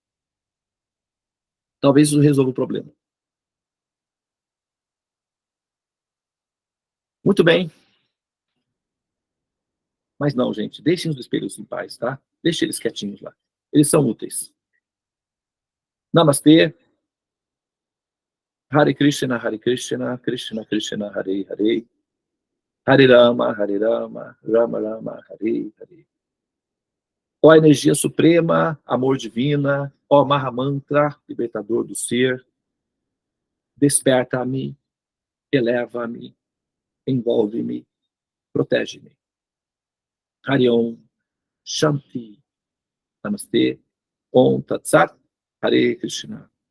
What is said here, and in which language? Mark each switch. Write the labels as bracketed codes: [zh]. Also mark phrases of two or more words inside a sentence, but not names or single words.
[pt] Talvez isso resolva o problema. Muito bem. Mas não, gente. Deixem os espelhos em paz, tá? Deixem eles quietinhos lá. Eles são úteis. Namastê. [sa] Hare Krishna, Hare Krishna, Krishna Krishna, Hare Hare. Hare Rama, Rama Rama, Hare Hare. [pt] Ó energia suprema, amor divina, ó Mahamantra, libertador do ser, desperta-me eleva-me, envolve-me, protege-me. [sa] Hari Om, Shanti, Namastê, Om Tat Sat, Hare Krishna.